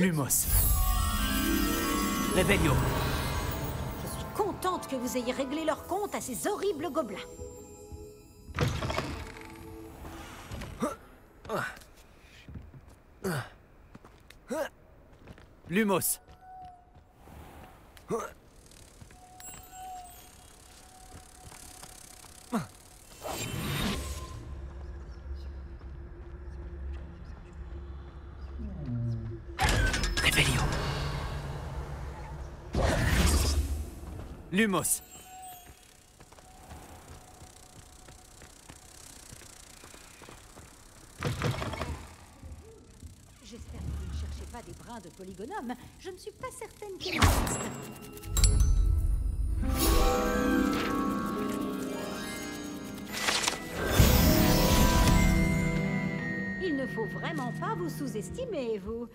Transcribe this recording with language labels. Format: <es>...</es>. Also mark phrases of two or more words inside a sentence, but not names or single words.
<fr>Lumos. Revelio. Je suis contente que vous ayez réglé leur compte à ces horribles gobelins. Lumos. Revelio. Lumos. J'espère que vous ne cherchez pas des brins de polygonome. Je ne suis pas certaine qu'il existe. Il ne faut vraiment pas vous sous-estimer, vous.</fr>